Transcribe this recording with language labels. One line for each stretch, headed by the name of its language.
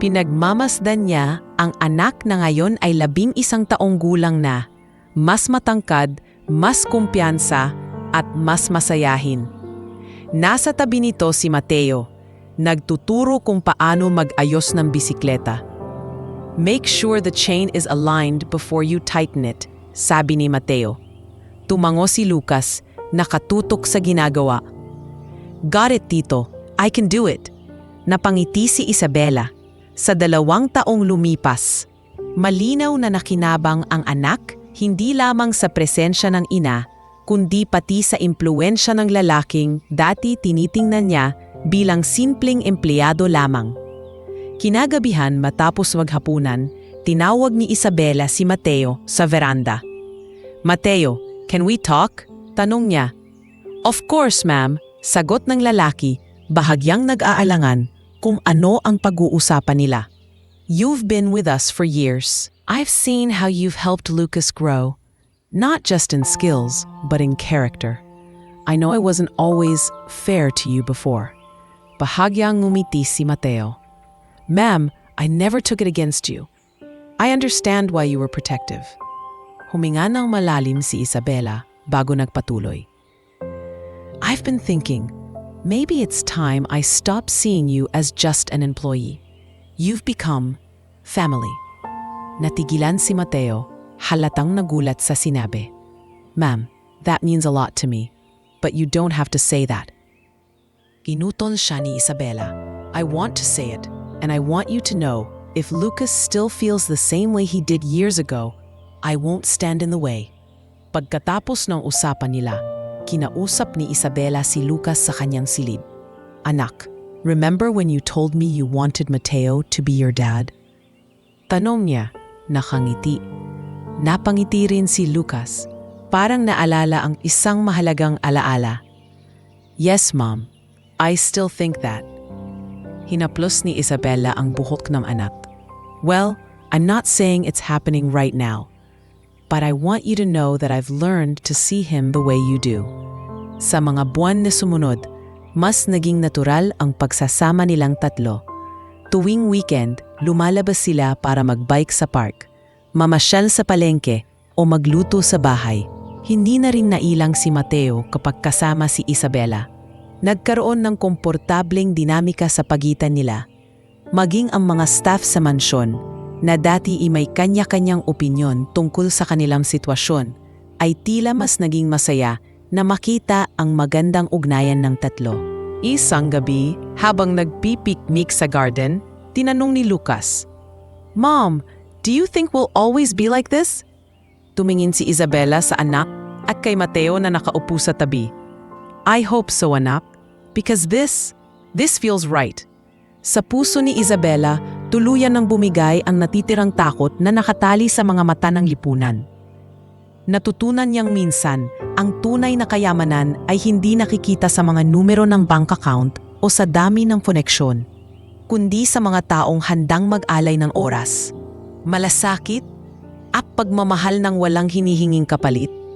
Filipino: Pinagmamasdan niya ang anak na ngayon ay 11 taong gulang na, mas matangkad, mas kumpiyansa, at mas masayahin. Nasa tabi nito si Mateo, nagtuturo kung paano mag-ayos ng bisikleta.
English: "Make sure the chain is aligned before you tighten it,"
Filipino: sabi ni Mateo. Tumango si Lucas, nakatutok sa ginagawa.
English: "Got it, Tito. I can do it."
Filipino: Napangiti si Isabela. Sa 2 taong lumipas, malinaw na nakinabang ang anak hindi lamang sa presensya ng ina, kundi pati sa impluwensya ng lalaking dati tinitingnan niya bilang simpleng empleyado lamang. Kinagabihan matapos maghapunan, tinawag ni Isabela si Mateo sa veranda.
English: "Mateo, can we talk?"
Filipino: tanong niya.
English: "Of course, ma'am,"
Filipino: sagot ng lalaki, bahagyang nag-aalangan kung ano ang pag-uusapan nila.
English: "You've been with us for years. I've seen how you've helped Lucas grow, not just in skills, but in character. I know I wasn't always fair to you before."
Filipino: Bahagyang ngumiti si Mateo.
English: "Ma'am, I never took it against you. I understand why you were protective."
Filipino: Huminga ng malalim si Isabela bago nagpatuloy.
English: "I've been thinking, maybe it's time I stop seeing you as just an employee. You've become family."
Filipino: Natigilan si Mateo, halatang nagulat sa sinabi.
English: "Ma'am, that means a lot to me, but you don't have to say that."
Filipino: Ginutol siya ni Isabela.
English: "I want to say it, and I want you to know, if Lucas still feels the same way he did years ago, I won't stand in the way."
Filipino: Pagkatapos ng usapan nila, kinausap ni Isabela si Lucas sa kanyang silid.
English: "Anak, remember when you told me you wanted Mateo to be your dad?"
Filipino: Tanong niya, nakangiti. Napangiti rin si Lucas, parang naalala ang isang mahalagang alaala.
English: "Yes, Mom. I still think that."
Filipino: Hinaplos ni Isabela ang buhok ng anak.
English: "Well, I'm not saying it's happening right now, but I want you to know that I've learned to see him the way you do."
Filipino: Sa mga buwan na sumunod, mas naging natural ang pagsasama nilang tatlo. Tuwing weekend, lumalabas sila para magbike sa park, mamasyal sa palengke o magluto sa bahay. Hindi na rin nailang si Mateo kapag kasama si Isabela. Nagkaroon ng komportableng dinamika sa pagitan nila. Maging ang mga staff sa mansyon, na dati ay may kanya-kanyang opinyon tungkol sa kanilang sitwasyon, ay tila mas naging masaya na makita ang magandang ugnayan ng tatlo. Isang gabi, habang nagpipiknik sa garden, tinanong ni Lucas,
English: "Mom, do you think we'll always be like this?"
Filipino: Tumingin si Isabela sa anak at kay Mateo na nakaupo sa tabi.
English: "I hope so, anak, because this feels right."
Filipino: Sa puso ni Isabela, tuluyan ng bumigay ang natitirang takot na nakatali sa mga mata ng lipunan. Natutunan niyang minsan, ang tunay na kayamanan ay hindi nakikita sa mga numero ng bank account o sa dami ng koneksyon, kundi sa mga taong handang mag-alay ng oras, malasakit, at pagmamahal ng walang hinihinging kapalit.